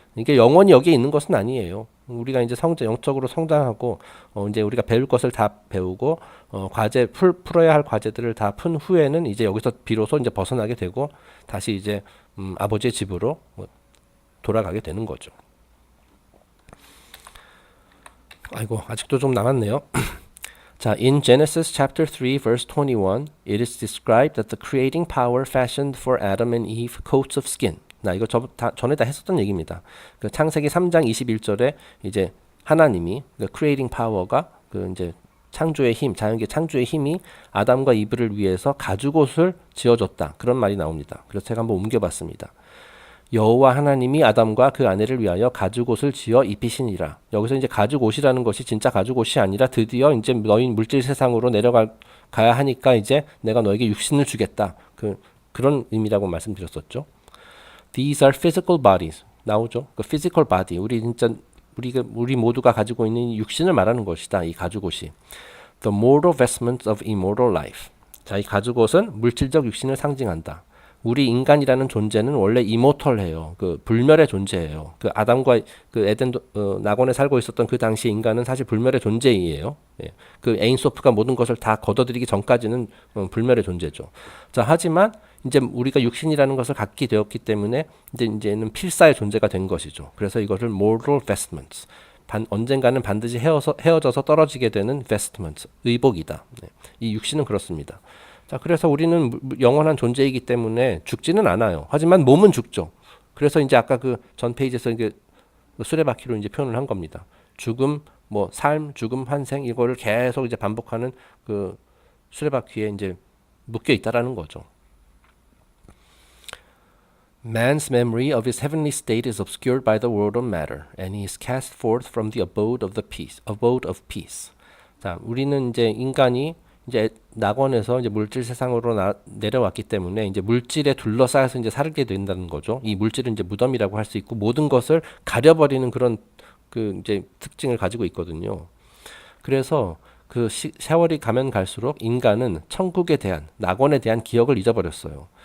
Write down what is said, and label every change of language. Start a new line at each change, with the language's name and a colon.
Korean: 이게 영원히 여기에 있는 것은 아니에요. 우리가 이제 영적으로 성장하고 이제 우리가 배울 것을 다 배우고 풀어야 할 과제들을 다 푼 후에는 이제 여기서 비로소 이제 벗어나게 되고 다시 이제 아버지의 집으로 돌아가게 되는 거죠. 아이고 아직도 좀 남았네요.
English: 자, in Genesis chapter 3 verse 21, it is described that the creating power fashioned for Adam and Eve coats of skin.
Korean: 나 이거 전에 다 했었던 얘기입니다. 그 창세기 3장 21절에 이제 하나님이 그 creating power가 그 이제 창조의 힘, 자연계 창조의 힘이 아담과 이브를 위해서 가죽옷을 지어줬다. 그런 말이 나옵니다. 그래서 제가 한번 옮겨봤습니다. 여호와 하나님이 아담과 그 아내를 위하여 가죽옷을 지어 입히시니라. 여기서 이제 가죽옷이라는 것이 진짜 가죽옷이 아니라 드디어 이제 너희 물질 세상으로 가야 하니까 이제 내가 너에게 육신을 주겠다. 그런 의미라고 말씀드렸었죠.
English: These are physical bodies.
Korean: 나오죠. 그 physical body. 우리 모두가 가지고 있는 육신을 말하는 것이다. 이 가죽옷이.
English: The mortal vestments of immortal life.
Korean: 자, 이 가죽옷은 물질적 육신을 상징한다. 우리 인간이라는 존재는 원래 이모털해요. 불멸의 존재예요. 아담과 에덴 낙원에 살고 있었던 그 당시 인간은 사실 불멸의 존재이에요. 예. 에인소프가 모든 것을 다 걷어들이기 전까지는 불멸의 존재죠. 자, 하지만 이제 우리가 육신이라는 것을 갖게 되었기 때문에 이제는 필사의 존재가 된 것이죠. 그래서 이것을 mortal vestments. 언젠가는 반드시 헤어져서 떨어지게 되는 vestments, 의복이다. 네. 이 육신은 그렇습니다. 자, 그래서 우리는 영원한 존재이기 때문에 죽지는 않아요. 하지만 몸은 죽죠. 그래서 이제 아까 전 페이지에서 수레바퀴로 이제 표현을 한 겁니다. 죽음, 삶, 죽음, 환생 이거를 계속 이제 반복하는 수레바퀴에 이제 묶여 있다라는 거죠.
English: Man's memory of his heavenly state is obscured by the world of matter, and he is cast forth from the abode of peace.
Korean: 자, 우리는 이제 인간이 이제 낙원에서 이제 물질 세상으로 내려왔기 때문에 이제 물질에 둘러싸여서 이제 살게 된다는 거죠. 이 물질은 이제 무덤이라고 할 수 있고 모든 것을 가려버리는 그런 이제 특징을 가지고 있거든요. 그래서 세월이 가면 갈수록 인간은 천국에 대한 낙원에 대한 기억을 잊어버렸어요.